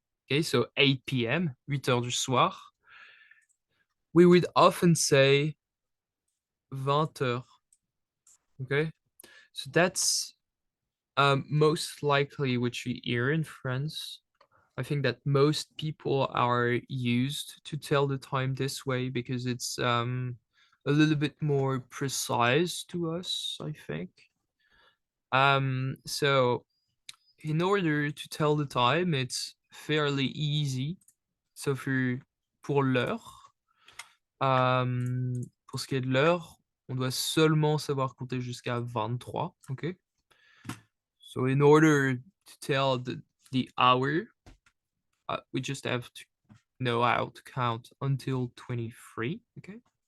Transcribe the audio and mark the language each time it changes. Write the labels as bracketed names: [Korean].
[English] Okay, so 8 p.m., [French] 8 heures du soir. [English] We would often say 20 heures. Okay, so that's most likely what you hear in France. I think that most people are used to tell the time this way because it's a little bit more precise to us, I think. So in order to tell the time, it's fairly easy. [French] So pour l'heure, pour ce qui est de l'heure, on doit seulement savoir compter jusqu'à 23, okay? [English] So in order to tell the hour, we just have to know how to count until 23, okay?